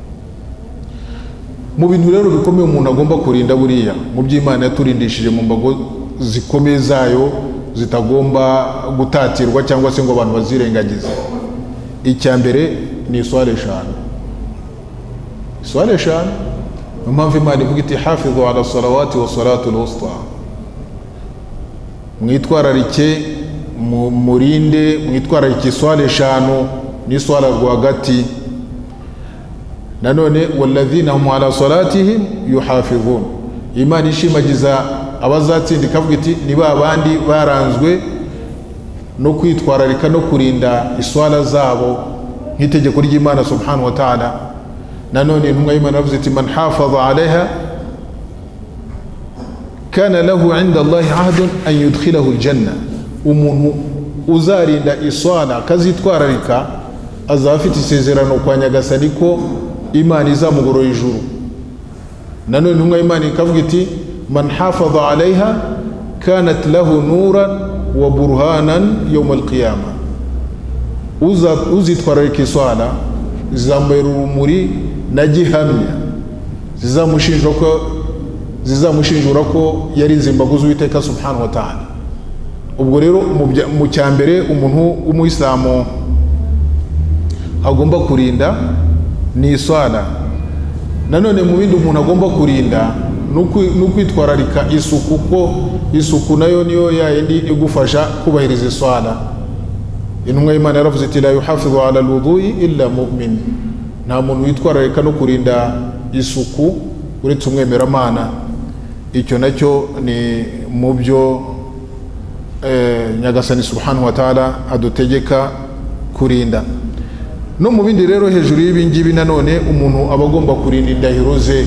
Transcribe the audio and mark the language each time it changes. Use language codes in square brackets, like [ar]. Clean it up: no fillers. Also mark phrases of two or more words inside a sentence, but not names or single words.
[rw] Mu bintu rero bikomeye umuntu agomba kurinda buriya mu by'Imana yaturindishije mu mbago zikomeye zayo zitagomba gutatirwa cyangwa se ngo abantu bazirengagize, icya mbere ni iswala eshanu. Iswala eshanu niyo mpamvu Imana ivuga iti [ar] حافظوا على الصلوات والصلاة الوسطى, [rw] mwitwararike murinde mwitwararike iswala eshanu n'iswala rwagati. Nanone [ar] والذين هم على صلاتهم يحافظون, [rw] Imana ishimagiza abazatsinda ikavuga iti ni babandi baranzwe no kwitwararika no kurinda iswala zabo nk'itegeko ry'Imana [ar] سبحانه وتعالى. [rw] Nanone intumwa y'Imana yavuze iti [ar] من حافظ عليها كان له عند الله عهد أن يدخله الجنة, [rw] umuntu uzarinda iswala akazitwararika azaba afite isezerano kwa Nyagasani ko Imana izamugorora ijuru. Nanone intumwa y'Imana ikavuga iti [ar] من حافظ عليها كانت له نورا وبرهانا يوم القيامة, [rw] uzitwararika iswala zizamubera urumuri na gihamya zizamushinjura ko yarinze imbago z'Uwiteka [ar] سبحانه وتعالى. [rw] Ubwo rero mu cyambere umuntu w'umuyisilamu agomba kurinda ni iswala. Nanone mu bindi umuntu agomba kurinda no kwitwararika isuku, ko isuku nayo niyo yayindi igufasha kubahiriza iswala. Intumwa y'Imana yaravuze iti [ar] لا يحافظ على الوضوء إلا مؤمن, [rw] nta muntu witwararika no kurinda isuku uretse umwemeramana. Icyo nacyo ni mu byo Nyagasani [ar] سبحانه وتعالى [rw] adutegeka kurinda. No mu bindi rero hejuru y'ibi ngibi nanone umuntu aba agomba kurinda indahiro ze.